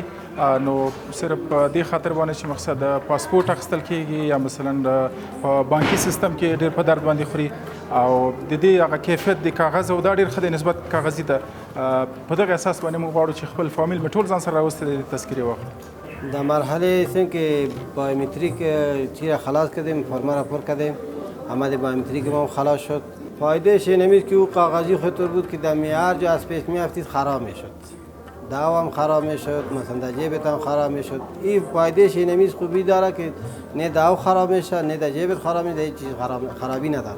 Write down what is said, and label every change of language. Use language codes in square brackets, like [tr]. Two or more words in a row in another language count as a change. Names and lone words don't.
[ps] نو صرف په دې خاطر باندې چې مقصد د پاسپورټ اخیستل کېږي یا مثلا په بانکي سیستم کې ډېر په درد باندې خوري او د دې هغه کیفیت د کاغذ او دا ډېر ښه دی نسبت کاغذي ته. په دغه اساس باندې موږ غواړو چې خپل فامیل مې ټول ځان سره راوستی د تذکرې واخلو. [fa] در مرحله است که بایومتریک چی خلاص کردیم، فرما را پر کردیم، آمده بایومتریک ما خلاص شد. فایدهش این است که او کاغذی خطور بود که در هر جا از پیش میافتید خراب میشد، دعوام خراب میشد، مثلا در جیبت هم خراب میشد. این فایدهش این است خوبی داره که نه دعو خراب میشه نه در جیبت خراب میشه، هیچ چیز خرابی نداره.